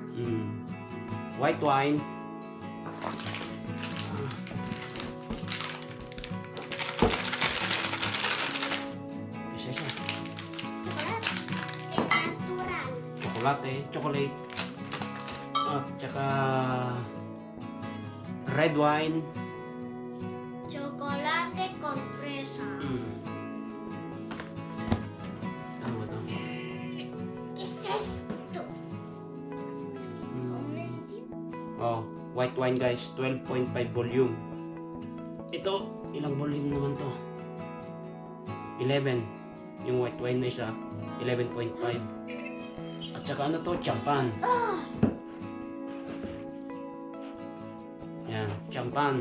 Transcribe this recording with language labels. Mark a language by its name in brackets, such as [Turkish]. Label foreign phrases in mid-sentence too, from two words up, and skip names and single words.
[English] White wine. [Filipino] Isa siya. Chocolate. Natural. Chocolate. At saka [English] red wine. [Spanish] Chocolate con fresa. [Filipino] Ano ba to? [Spanish] ¿Qué es esto? Un momentito. [English] Oh, white wine guys, 12.5 volume. [Filipino] Ito, ilang volume naman to? 11. Yung [English] white wine [Filipino] na isa, 11.5. At saka ano to? Champagne. Yan, champagne.